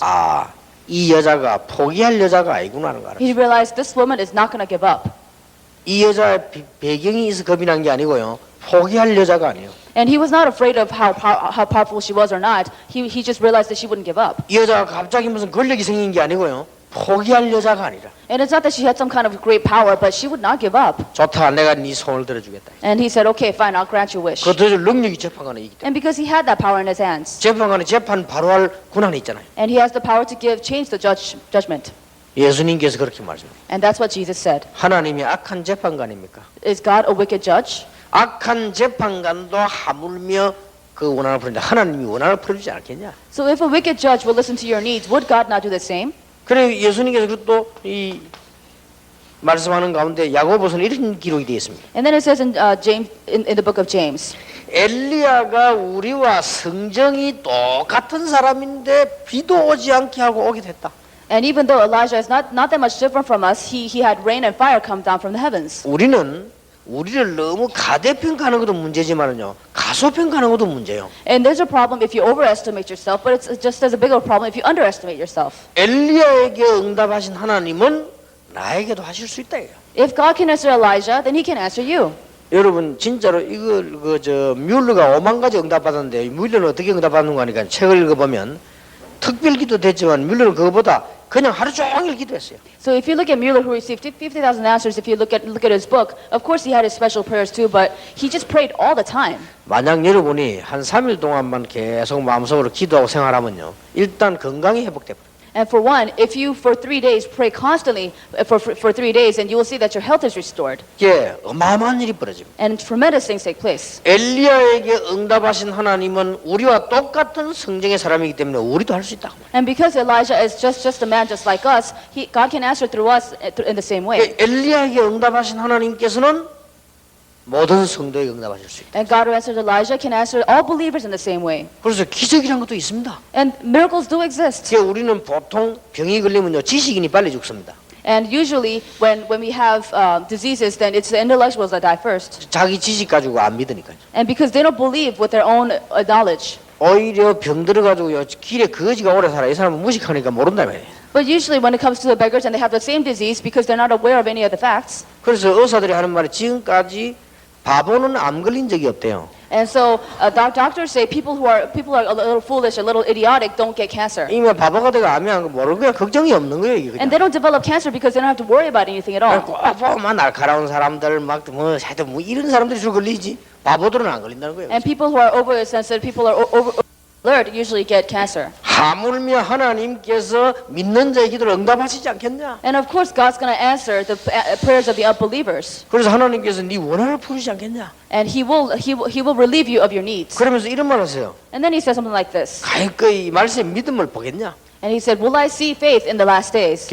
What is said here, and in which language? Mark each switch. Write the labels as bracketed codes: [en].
[ko] 아, 이 여자가 포기할 여자가 아니구나 하는 거 알았어요. [en] He realized this woman is not going to give up. [ko] 이 여자의 배경이 있어 겁이 난 게 아니고요. 포기할 여자가 아니에요. [en] And he was not afraid of how powerful she was or not. He just realized that she wouldn't give up. [ko] 이 여자가 갑자기 무슨 권력이 생긴 게 아니고요. 포기할 여자가 아니라. [en] And it's not that she had some kind of great power, but she would not give up. [ko] 좋다, 내가 네 소원을 들어주겠다. [en] And he said, okay, fine, I'll grant your wish. [ko] 그 들어줄 능력이 재판관에 있기 때문에. [en] And because he had that power in his hands. [ko] 재판관이 재판 바로 할 권한이 있잖아요. [en] And he has the power to change the judgment. [ko] 예수님께서 그렇게 말씀하셨어요. [en] And that's what Jesus said. [ko] 하나님이 악한 재판관입니까? [en] Is God a wicked judge? [ko] 악한 재판관도 하물며 그 원한을 풀는데 하나님이 원한을 풀어주지 않겠냐? [en] So if a wicked judge will listen to your needs, would God not do the same? [ko] 그래 예수님께서 또 이 말씀하는 가운데 야고보서는 이런 기록이 되어 있습니다. [en] And then it says in James, in the book of James, [ko] 엘리야가 우리와 성정이 똑같은 사람인데 비도 오지 않게 하고 오게 됐다. [en] and even though Elijah is not that much different from us, he had rain and fire come down from the heavens. [ko] 우리는 우리를 너무 가대평가하는 것도 문제지만은요, 가소평가하는 것도 문제예요. [en] And there's a problem if you overestimate yourself, but it's just as a bigger problem if you underestimate yourself. [ko] 엘리야에게 응답하신 하나님은 나에게도 하실 수 있다. [en] If God can answer Elijah, then He can answer you. [ko] 여러분 진짜로 이걸 뮬러가 5만 가지 응답받았는데 뮬러는 어떻게 응답받는 거 하니까 책을 읽어보면 특별기도 됐지만 뮬러는 그거보다 그냥 하루 종일 기도했어요. [en] So if you look at Mueller, who received 50,000 answers, if you look at his book, of course he had his special prayers too, but he just prayed all the time. [ko] 만약 여러분이 한 3일 동안만 계속 마음속으로 기도하고 생활하면요, 일단 건강이 회복돼요. [en] And for one, if you for 3 days pray constantly for 3 days, and you will see that your health is restored, [ko] 이게 어마어마한 일이 벌어집니다. [en] and tremendous things take place. [ko] 엘리야에게 응답하신 하나님은 우리와 똑같은 성정의 사람이기 때문에 우리도 할 수 있다. [en] And because Elijah is just a man just like us, God can answer through us in the same way. [ko] 엘리야에게 응답하신 하나님께서는 모든 성도에게 응답하실 수 있다. [en] And God who answered Elijah can answer all believers in the same way. [ko] 그래서 기적이라는 것도 있습니다. [en] And miracles do exist. [ko] 우리는 보통 병이 걸리면요, 지식인이 빨리 죽습니다. [en] And usually when we have diseases, then it's the intellectuals that die first. [ko] 자기 지식 가지고 안 믿으니까요. [en] And because they don't believe with their own knowledge. [ko] 오히려 병 들어가지고요, 길에 거지가 오래 살아. 이 사람은 무식하니까 모른다 말이에요. [en] But usually when it comes to the beggars and they have the same disease because they're not aware of any of the facts. [ko] 그래서 의사들이 하는 말이 지금까지 바보는 암 걸린 적이 없대요. [en] And so doctors say people are a little foolish, a little idiotic, don't get cancer. [ko] 이미 바보가 되고 암이 안 모르고 그냥 걱정이 없는 거예요. [en] And they don't develop cancer because they don't have to worry about anything at all. [ko] 꼭 보면 날카로운 사람들 뭐 하여튼 뭐 이런 사람들이 줄 걸리지 바보들은 안 걸린다는 거예요. [en] And people who are oversensitive, people are over alert usually get cancer. [ko] 하물며 하나님께서 믿는 자의 기도를 응답하시지 않겠냐? [en] And of course God's going to answer the prayers of the unbelievers. [ko] 그래서 하나님께서 네 원한을 풀으시지 않겠냐? [en] And he will relieve you of your needs. [ko] 그러면서 이런 말 하세요. [en] And then he says something like this. [ko] 가히 이 말씀에 믿음을 보겠냐? [en] And he said, "Will I see faith in the last days?"